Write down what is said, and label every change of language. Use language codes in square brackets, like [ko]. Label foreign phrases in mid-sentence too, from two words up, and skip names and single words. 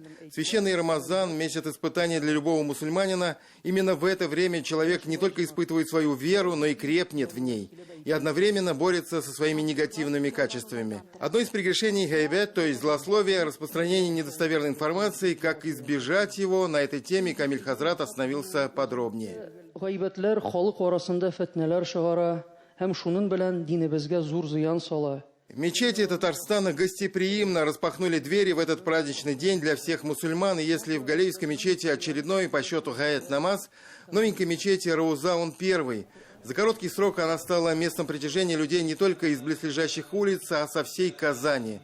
[ru] Священный Рамазан, месяц испытаний для любого мусульманина, именно в это время человек не только испытывает свою веру, но и крепнет в ней, и одновременно борется со своими негативными качествами. Одно из прегрешений гайбет, то есть злословие, распространение недостоверной информации, как избежать его, на этой теме Камиль Хазрат остановился подробнее. [tt] Гайбәтләр халык арасында фетнәләр чыгара, һәм шуның белән динебезгә зур зыян сала. [ru] В мечети Татарстана гостеприимно распахнули двери в этот праздничный день для всех мусульман. И если в Галеевской мечети очередной по счету [tt] гаят намаз, [ru] в новенькой мечети Рауза он первый. За короткий срок она стала местом притяжения людей не только из близлежащих улиц, а со всей Казани.